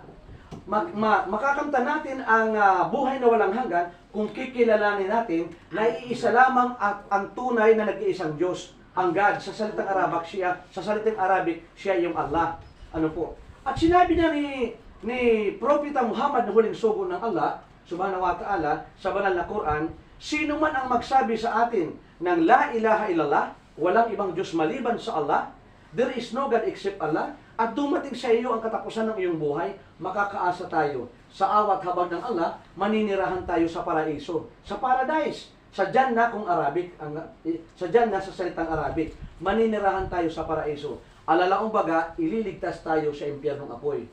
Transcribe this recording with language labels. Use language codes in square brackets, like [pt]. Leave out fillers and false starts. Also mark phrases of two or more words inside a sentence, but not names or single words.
[tl] Makakamtan natin ang buhay na walang hanggan kung kikilalanin natin na iisa lamang at ang tunay na nag-iisang Diyos, ang God. Sa salitang Arabic, siya yung Allah. Ano po? At sinabi na ni Propeta Muhammad na huling sugo ng [ar] الله سبحانه وتعالى [tl] sa banal na Quran, sino man ang magsabi sa atin ng [ar] لا إله إلا الله, [tl] walang ibang Diyos maliban sa Allah, [en] there is no God except Allah, [tl] at dumating sa iyo ang katapusan ng iyong buhay, makakaasa tayo. Sa awat habag ng Allah, maninirahan tayo sa paraiso, sa paradise, sa Jannah kung Arabic, sa Jannah sa salitang Arabic, maninirahan tayo sa paraiso. Alalaong baga, ililigtas tayo sa impyernong apoy.